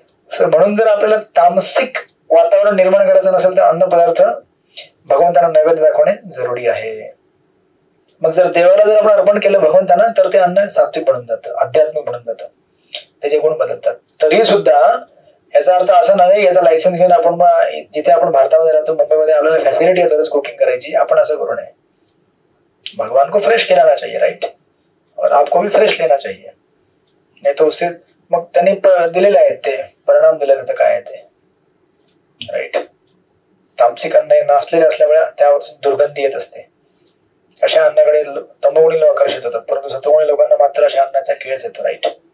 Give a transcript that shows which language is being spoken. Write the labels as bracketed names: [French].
[Marathi] म्हणून जर आपल्याला तामसिक वातावरण निर्माण करायचं नसेल तर अन्न पदार्थ भगवंतांना नैवेद्य दाखवणे जरुरी आहे. मग जर देवाला जर आपण अर्पण केलं भगवंतांना तर ते अन्न सात्विक बनून जातं, आध्यात्मिक बनून जातं, त्याचे गुण बदलतात. तरी सुद्धा याचा अर्थ असा नव्हे याचा लायसन्स घेऊन आपण जिथे आपण भारतामध्ये राहतो मुंबईमध्ये आपल्याला फॅसिलिटी आहे दररोज कुकिंग करायची, आपण असं करू नये. [Hindi] भगवान को फ्रेश खिलाना चाहिए, राइट, और आपको भी फ्रेश लेना चाहिए. [Marathi] नाही [Hindi] तो उससे [Marathi] मग त्यांनी दिलेले आहेत ते परिणाम दिले त्याचं काय आहे ते, राईट. तामसिक अन्न नासलेले असल्यामुळे त्यापासून दुर्गंधी येत असते. अशा अन्नाकडे तमोगुणी लोक आकर्षित होतात, परंतु सत्वगुणी लोकांना मात्र अशा अन्नाचा खेळच येतो, राईट.